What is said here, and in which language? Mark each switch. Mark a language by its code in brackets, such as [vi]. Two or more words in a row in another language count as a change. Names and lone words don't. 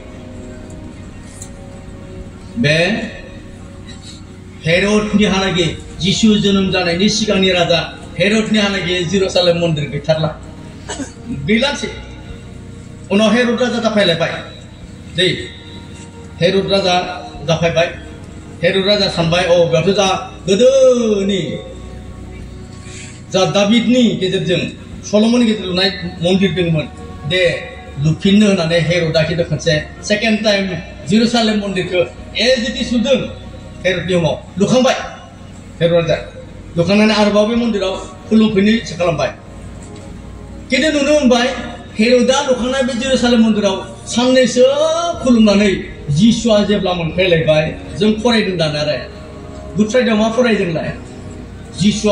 [brx] बे हेरदनि हालागै जिसु जोनोम जानायनि सिगांनि राजा हेरदनि हालागै जेरुसालेम मन्दिर गैथारला गैलासै उनाव हेरद राजा जाफैलायबाय दै हेरद राजा जाफैबाय हेरद राजा सानबाय औ बेयावथ' जा गोदोनि जा दाबिदनि गेजेरजों सलमननि गेजेरजों लुनाय मन्दिर दंमोन दे लुफिननो होननानै हेरदा खिन्थु खनसे [en] second time [brx] जेरुसालेम मन्दिरखौ [en] as it [brx] इज लुदों हेरदनि समाव लुखांबाय हेरद राजा लुखांनानै आरोबाव बे मन्दिराव खुलुमफैनो इच्ছা खालामबाय खिन्थु नुनो मोनबाय हेरदा लुखांनाय बे जेरुसालेम मन्दिराव साननैसो खुलुमनानै जिसुआ जेब्ला मोनफैलायबाय जों फरायदों दानो आरो गुड फ्राइडेआव मा फरायदोंलाय जिसुआ